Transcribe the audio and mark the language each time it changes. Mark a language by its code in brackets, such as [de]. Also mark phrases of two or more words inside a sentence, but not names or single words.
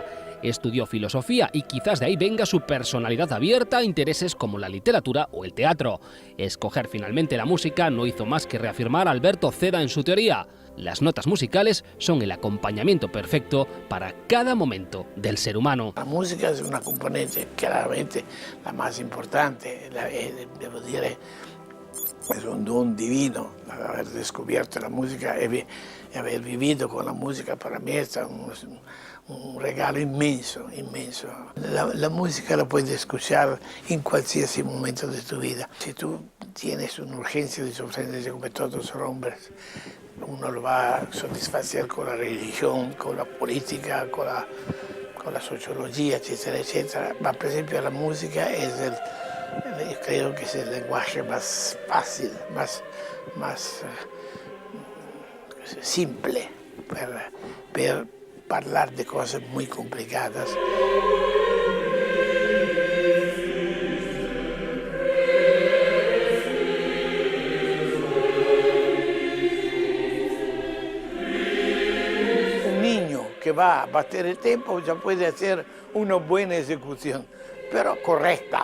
[es] Estudió filosofía y quizás de ahí venga su personalidad abierta a intereses como la literatura o el teatro. Escoger finalmente la música no hizo más que reafirmar a Alberto Zeda en su teoría. Las notas musicales son el acompañamiento perfecto para cada momento del ser humano. La música es una componente claramente la más importante, [it] devo dire, [es] es un don divino. Haber descubierto la música y haber vivido con la música para mí es un regalo inmenso, inmenso. La música la puedes escuchar en cualquier momento de tu vida. Si tú tienes una urgencia de sorprenderse como todos los hombres, uno lo va a satisfacer con la religión, con la política, con la sociología, etcétera, etcétera. [it] Ma per esempio [es] la música es yo creo que es el lenguaje más fácil, más simple para hablar de cosas muy complicadas. Un niño que va a bater el tempo ya puede hacer una buena ejecución, pero correcta.